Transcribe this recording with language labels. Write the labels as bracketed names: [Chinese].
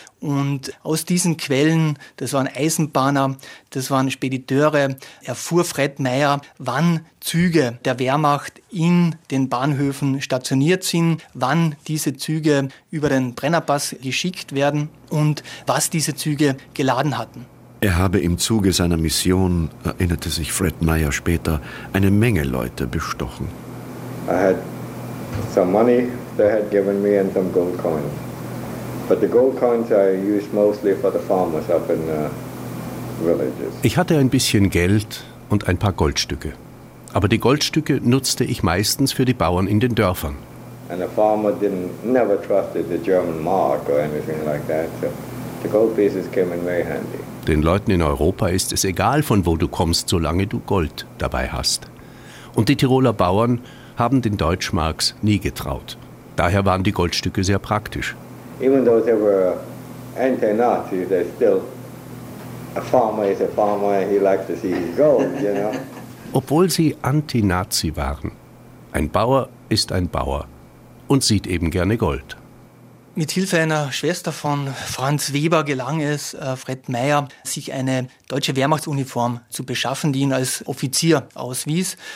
[German] Und aus diesen Quellen, das waren Eisenbahner, das waren Spediteure, erfuhr Fred Meyer, wann Züge der Wehrmacht in den Bahnhöfen stationiert sind, wann diese Züge über den Brennerpass geschickt werden und was diese Züge geladen hatten. Er habe im Zuge seiner Mission, erinnerte sich Fred Meyer später, eine Menge Leute bestochen. [English] I had some money they had given me and some gold coins. But the gold coins I used mostly for the farmers up in the villages. [German] Ich hatte ein bisschen Geld und ein paar Goldstücke. Aber die Goldstücke nutzte ich meistens für die Bauern in den Dörfern. [English] And the farmer never trusted the German mark or anything like that. So the gold pieces came in very handy. [German] Den Leuten in Europa ist es egal, von wo du kommst, solange du Gold dabei hast. Und die Tiroler Bauern haben den Deutschmarks nie getraut. Daher waren die Goldstücke sehr praktisch. [English] Even though they were anti-Nazi, they're still a farmer is a farmer and he likes to see his gold, you know. [German] Obwohl sie anti-Nazi waren, ein Bauer ist ein Bauer und sieht eben gerne Gold. Mit Hilfe einer Schwester von Franz Weber gelang es Fred Meyer, sich eine deutsche Wehrmachtsuniform zu beschaffen, die ihn als Offizier auswies.